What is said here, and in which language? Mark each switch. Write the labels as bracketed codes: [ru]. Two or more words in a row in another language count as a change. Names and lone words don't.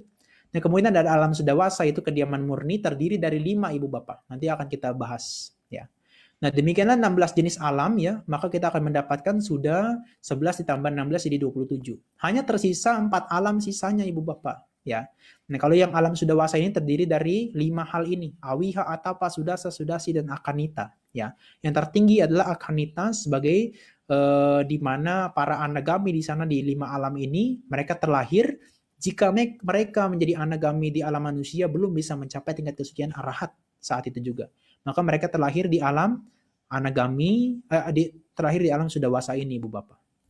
[id] Nah, kemudian ada alam sudawasa itu kediaman murni terdiri dari 5 ibu bapak. Nanti akan kita bahas ya. Nah, demikianlah 16 jenis alam ya, maka kita akan mendapatkan sudah 11 ditambah 16 jadi 27. Hanya tersisa 4 alam sisanya ibu bapak ya. Nah, kalau yang alam sudawasa ini terdiri dari 5 hal ini, awiha, atapa, sudasa, sudasi dan akanita ya. Yang tertinggi adalah akanita sebagai di mana para anagami di sana di 5 alam ini mereka terlahir jika mereka menjadi anagami di alam manusia belum bisa mencapai tingkat kesucian arahat saat itu juga. Maka mereka terlahir di alam anagami, terlahir di alam sudawasa ini, Ibu Bapak.